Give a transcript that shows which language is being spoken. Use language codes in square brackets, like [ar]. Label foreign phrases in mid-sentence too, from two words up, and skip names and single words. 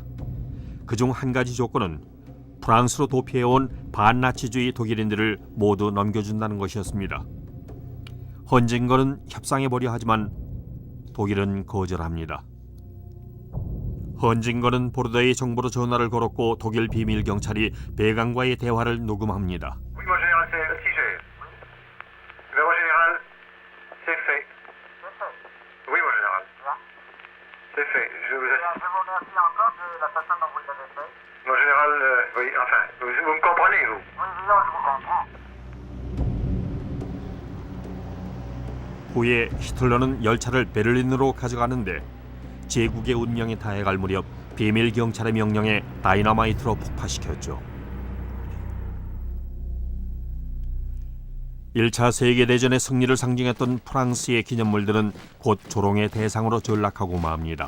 [ko] 그중 한 가지 조건은 프랑스로 도피해온 반나치주의 독일인들을 모두 넘겨준다는 것이었습니다. 헌징거는 협상해보려 하지만 독일은 거절합니다. 헌징거는 보르도의 정보로 전화를 걸었고 독일 비밀 경찰이 배강과의 대화를 녹음합니다. [fr] Oui, mon général, c'est Tiger. Mais mon général, c'est fait. Oui, mon général. C'est fait. Je vous remercie encore de la façon dont vous l'avez fait. Mon général, oui, enfin, vous me comprenez, vous? Oui, je vous comprends. [ko] 후에 히틀러는 열차를 베를린으로 가져가는데 제국의 운명에 다해갈 무렵 비밀 경찰의 명령에 다이너마이트로 폭파시켰죠. 1차 세계대전의 승리를 상징했던 프랑스의 기념물들은 곧 조롱의 대상으로 전락하고 맙니다.